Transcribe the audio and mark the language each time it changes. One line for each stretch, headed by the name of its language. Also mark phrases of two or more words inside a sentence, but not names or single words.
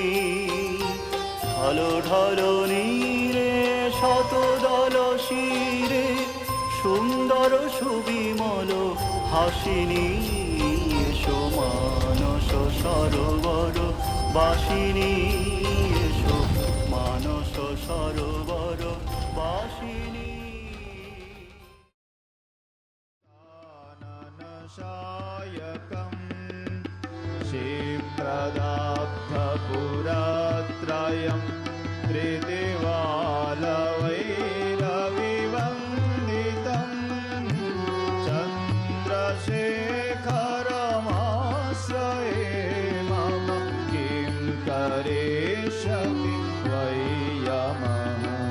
Bangla: ঢালো ঢালো নীরে শত দল শিরে, সুন্দর সুবিমল হাসিনী। এসো মানস সরোবর বাসিনী, এসো মানস সরোবর বাসিনী।
Sanskrit: क्षिप्रदाब्धपुरत्रयं त्रिदिवालवैरविवन्दितं चन्द्रशेखरमाश्रये मम किं करिष्यति वै यमः।